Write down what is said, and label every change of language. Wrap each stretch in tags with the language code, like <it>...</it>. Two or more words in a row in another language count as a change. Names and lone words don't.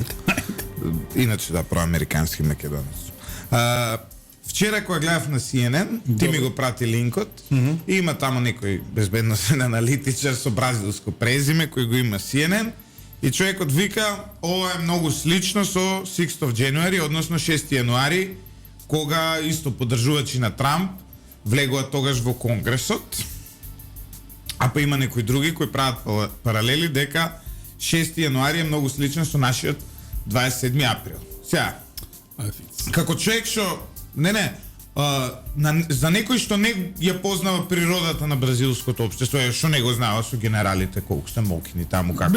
<mk>Иначе да, проамерикански македонец. Вчера кога гледав на CNN, ти ми го прати линкот, и има тамо некој безбедносен аналитичар со бразилско презиме кој го има CNN, и човекот вика, ова е многу слично со</mk> <en>6th of January,</en> <mk>односно 6 јануари, кога исто поддржувачи на Трамп влегуваат тогаш во Конгресот, а па има некои други кои прават паралели дека 6 јануари е многу слично со нашиот 27 април. Сега, како човек што за некој што не ја познава природата на бразилското општество, што не го знава со генералите колку се мокни таму како</mk>